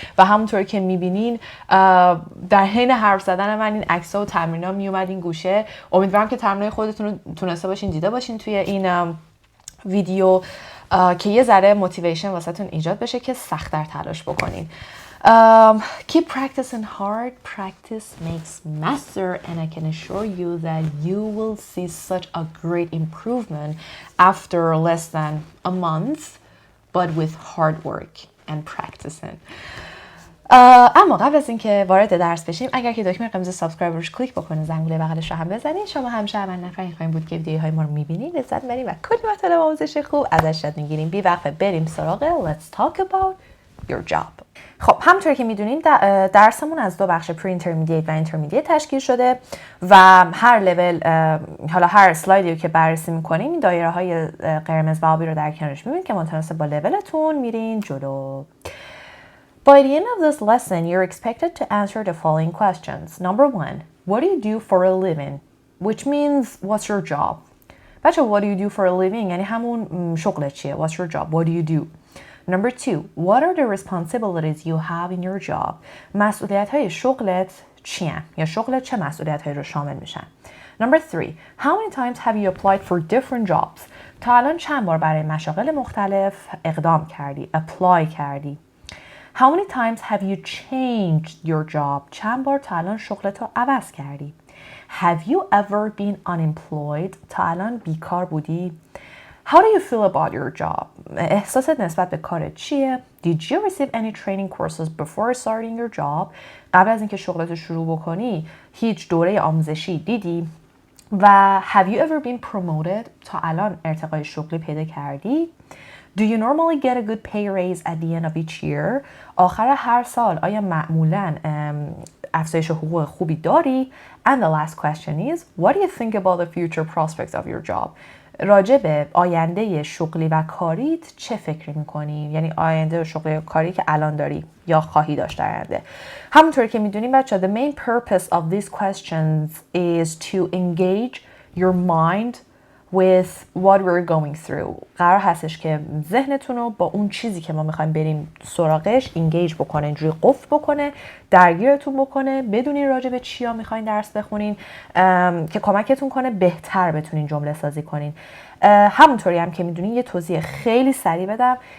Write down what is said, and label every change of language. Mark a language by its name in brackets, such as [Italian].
[Persian] و همونطوری که میبینین در حین حرف زدن من این عکس‌ها و تمرینا میومد این گوشه. امیدوارم که تمرینای خودتون رو تونسته باشین دیده باشین توی این ویدیو که یه ذره موتیویشن واسهتون ایجاد بشه که سخت‌تر تلاش بکنین. [English] Keep practicing hard. Practice makes master, and I can assure you that you will see such a great improvement after less than a month, but with hard work and practicing. [Persian] اما قبل از اینکه وارد درس بشیم، اگر که دکمه قرمز سابسکرایب روش کلیک بکنید، زنگوله بغلش رو هم بزنید. شما همیشه اول نفری خواهیم بود که ویدیوهای ما رو می‌بینید، لذت می‌برید و کلی مطالب آموزشی خوب ازش یاد می‌گیریم. بی وقفه بریم سراغ [English] Let's talk about your job. [Persian] خب همونطور که میدونین درسمون از دو بخش پری اینترمدییت و اینترمدییت تشکیل شده و هر لول، حالا هر اسلایدی که بررسی میکنیم این دایره های قرمز و آبی رو در کنارش میبینید که متناسب با لولتون میرین جلو. [English] By the end of this lesson, you're expected to answer the following questions. Number 1, what do you do for a living? Which means, what's your job? بچه, what do you do for a living? [Persian] یعنی همون شغلت چیه? [English] What's your job? What do you do? Number 2, what are the responsibilities you have in your job? [Persian] مسئولیت های شغلت چیه؟ یا شغلت چه مسئولیت هایی رو شامل میشن؟ [English] Number 3, how many times have you applied for different jobs? [Persian] تا الان چند بار برای مشاغل مختلف اقدام کردی؟ apply کردی؟ [English] How many times have you changed your job? [Persian] چند بار تا الان شغلت رو عوض کردی؟ [English] Have you ever been unemployed? [Persian] تا الان بیکار بودی؟ [English] How do you feel about your job? [Persian] احساست نسبت به کارت چیه؟ [English] Did you receive any training courses before starting your job? [Persian] قبل از اینکه شغلت رو شروع بکنی هیچ دوره آموزشی دیدی؟ و [English] have you ever been promoted? [Persian] تا الان ارتقای شغلی پیدا کردی؟ [English] Do you normally get a good pay raise at the end of each year? [Persian] آخر هر سال آیا معمولاً افزایش حقوق خوبی داری؟ [English] And the last question is, what do you think about the future prospects of your job? [Persian] راجع به آینده شغلی و کاریت چه فکر می‌کنی؟ یعنی آینده شغلی و کاری که الان داری یا خواهی داشت در آینده. همونطوری که می‌دونیم بچه‌ها, [English] the main purpose of these questions is to engage your mind with what we're going through. [Persian] قرار هستش که ذهنتون رو با اون چیزی که ما میخوایم بریم سراغش انگیج بکنه، اینجوری قفل بکنه، درگیرتون بکنه، بدونین راجع به چیا میخواین درس بخونین که کمکتون کنه بهتر بتونین جمله سازی کنین. همونطوری هم که میدونین یه توضیح خیلی سریع بدم.